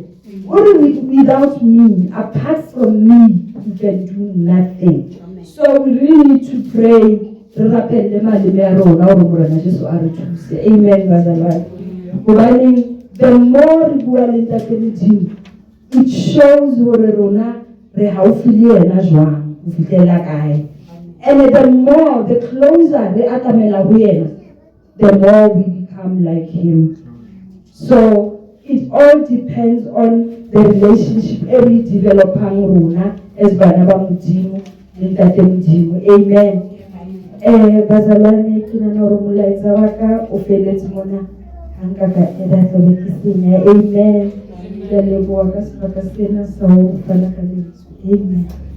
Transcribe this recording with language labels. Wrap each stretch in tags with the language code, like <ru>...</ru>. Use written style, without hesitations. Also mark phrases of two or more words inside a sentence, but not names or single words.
<en>Without me, apart from me, you can do nothing. Amen. So we really need to pray. Amen, bazalwane. The more we</en> <st>bua le Ntate Modimo,</st> <en>it shows</en> <st>hore rona re haufi le yena jwang ho fihlela kae.</st> <en>And the more, the closer we</en> <st>atamela ho yena,</st> <en>the more we become like him. So it all depends on the relationship every developing rona as</en> <st>bana ba Modimo le Ntate Modimo.</st> <en>Amen.</en> <st>Bazalwane ke nana hore molaetsa wa ka o feletse mona hanka ka eda tlobe ke senya. Amen. Ke leboha ka sebaka sena sa ho fana ka lentswe.</st>